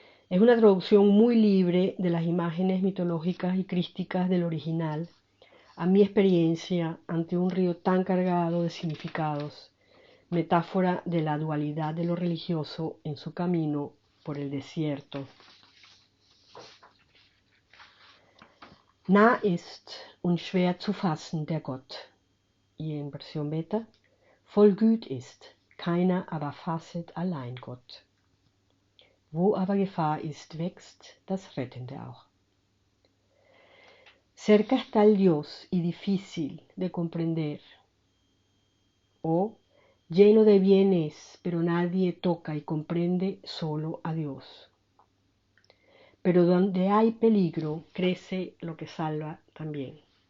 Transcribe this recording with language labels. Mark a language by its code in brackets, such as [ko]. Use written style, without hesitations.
[es] Es una traducción muy libre de las imágenes mitológicas y crísticas del original a mi experiencia ante un río tan cargado de significados, metáfora de la dualidad de lo religioso en su camino por el desierto. [de] Nah ist und schwer zu fassen der Gott, [es] y en versión beta, [de] voll Güt ist, keiner aber fasset allein Gott. Wo aber Gefahr ist, wächst das Rettende auch. [es] Cerca está el Dios y difícil de comprender, o lleno de bienes, pero nadie toca y comprende solo a Dios. Pero donde hay peligro, crece lo que salva también.